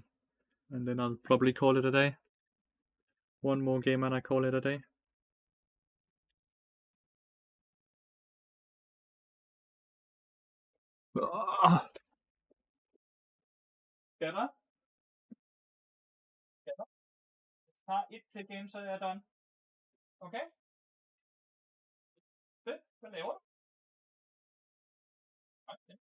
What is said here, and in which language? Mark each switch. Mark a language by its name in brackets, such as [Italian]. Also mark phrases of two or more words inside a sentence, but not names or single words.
[English] And then I'll probably call it a day. One more game and I call it a day. Get up. Get up. [Danish] Tager 1 til game, så er jeg done. Okay? Fedt. Hvad laver du? Okay.